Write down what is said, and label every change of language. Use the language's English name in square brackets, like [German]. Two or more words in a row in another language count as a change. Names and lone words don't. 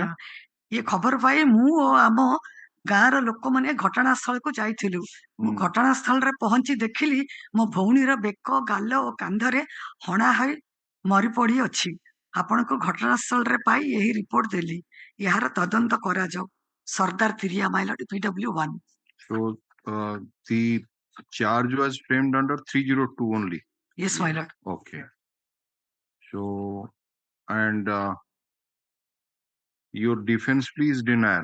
[Odia] ଏ ଖବର ପାଇ ମୁଁ ଓ ଆମ ଗାଁର ଲୋକମାନେ ଘଟଣାସ୍ଥଳକୁ ଯାଇଥିଲୁ। ମୁଁ ଘଟଣାସ୍ଥଳରେ ପହଞ୍ଚି ଦେଖିଲି ମୋ ଭଉଣୀର ବେକ ଗାଲ ଓ କାନ୍ଧରେ ହଣା ହୋଇ ମରି ପଡି ଅଛି। ଆପଣଙ୍କୁ ଘଟଣାସ୍ଥଳରେ ପାଇ ଏହି ରିପୋର୍ଟ ଦେଲି। ଏହାର ତଦନ୍ତ କରାଯାଉ। [English] Sardar Kriya, my lord, PW1. So the charge was framed under 302 only. Yes, my lord. Okay. So and your defense plea is denial.